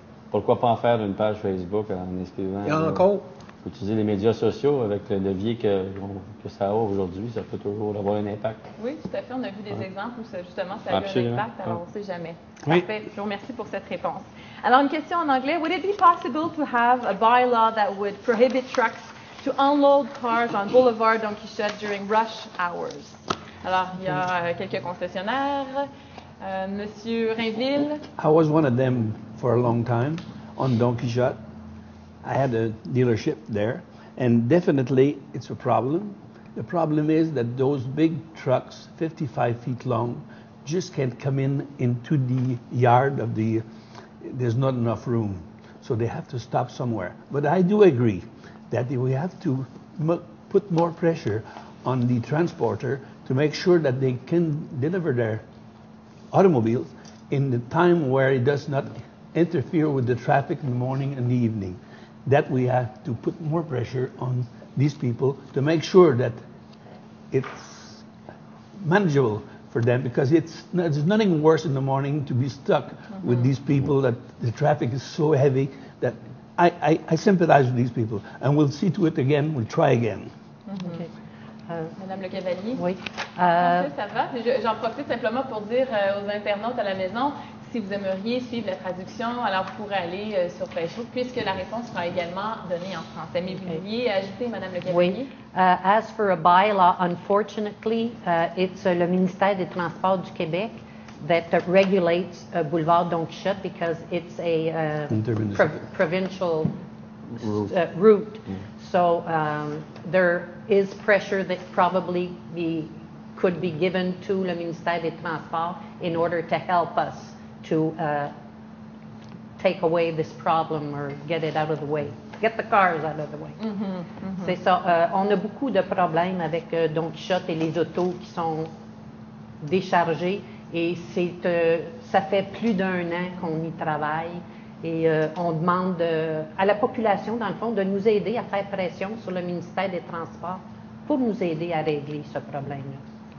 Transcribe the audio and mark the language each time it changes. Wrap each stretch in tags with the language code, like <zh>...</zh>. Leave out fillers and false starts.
<fr>Pourquoi pas en faire une page Facebook en inscrivant? Et encore? Utiliser les médias sociaux avec le levier que ça a aujourd'hui, ça peut toujours avoir un impact. Oui, tout à fait. On a vu des exemples où justement ça a eu un impact, alors on ne sait jamais. Oui. Parfait. Je vous remercie pour cette réponse. Alors, une question en anglais.</fr> <en>Would it be possible to have a bylaw that would prohibit trucks to unload cars on Boulevard Don Quichotte during rush hours?</en> <fr>Alors, il y a quelques concessionnaires. Monsieur Rainville.</fr> <en>I was one of them for a long time on Don Quichotte. I had a dealership there, and definitely it's a problem. The problem is that those big trucks, 55 feet long, just can't come into the yard of there's not enough room. So they have to stop somewhere. But I do agree that we have to put more pressure on the transporter to make sure that they can deliver their automobiles in the time where it does not interfere with the traffic in the morning and the evening. That we have to put more pressure on these people to make sure that it's manageable for them, because there's nothing worse in the morning to be stuck with these people, that the traffic is so heavy that I sympathize with these people, and we'll see to it again, we'll try again. Okay. Madame Le Cavalier?</en> <fr>Oui. Ça va? J'en profite simplement pour dire aux internautes à la maison, si vous aimeriez suivre la traduction, alors vous pourrez aller sur Facebook, puisque la réponse sera également donnée en français. Mais vous vouliez ajouter, Madame Le Cavalier?</fr> <en>Oui. As for a bylaw, unfortunately, it's le ministère des Transports du Québec that regulates Boulevard Don Quichotte, because it's a provincial route. So there is pressure that probably could be given to le ministère des Transports in order to help us to take away this problem or get it out of the way. Get the cars out of the way.</en> <fr>C'est ça. On a beaucoup de problèmes avec Don Quichotte et les autos qui sont déchargées, et ça fait plus d'1 an qu'on y travaille, et on demande à la population, dans le fond, de nous aider à faire pression sur le ministère des Transports pour nous aider à régler ce problème-là.</fr>